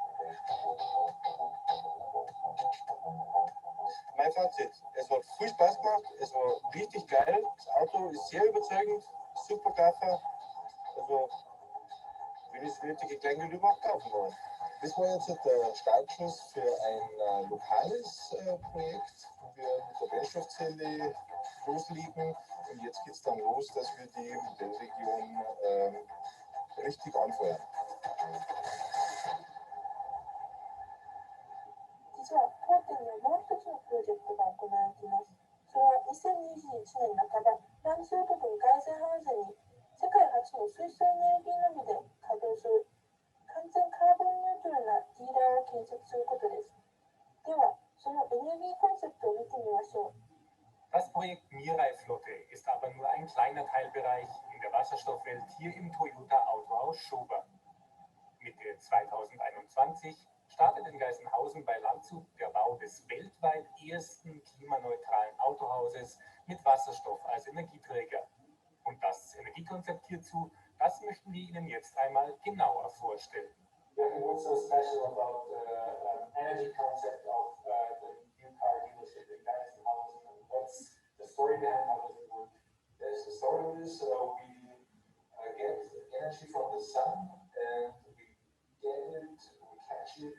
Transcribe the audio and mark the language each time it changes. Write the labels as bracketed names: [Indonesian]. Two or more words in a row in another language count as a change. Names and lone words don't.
[German] Mein Fazit, es hat viel Spaß gemacht, es war richtig geil, das Auto ist sehr überzeugend, super Kaffer, also wenn ich das nötige Kleingeld überhaupt kaufen wollen. Das war jetzt der Startschuss für ein lokales Projekt, wo wir mit der Brennstoffzelle loslegen und jetzt geht es dann los, dass wir die Modellregion richtig anfeuern. [Japanese] 実は当店にはもう一つのプロジェクトが行われています。それは2021年半ば、フランス北部ガイゼンハウゼンに世界初の水素エネルギーのみで稼働する完全カーボンニュートラルなディーラーを建設することです。では、そのエネルギーコンセプトを見てみましょう。 [German] Das Projekt Mirai-Flotte ist aber nur ein kleiner Teilbereich in der Wasserstoffwelt hier im Toyota Autohaus Schober. Mitte 2021 startet in Geisenhausen bei Landshut der Bau des weltweit ersten klimaneutralen Autohauses mit Wasserstoff als Energieträger. Und das Energiekonzept hierzu, das möchten wir Ihnen jetzt einmal genauer vorstellen. [English] What's so special about the energy concept of the new car dealership in Geisenhausen? And what's the story behind how does it work? There's the story is we get energy from the sun and we catch it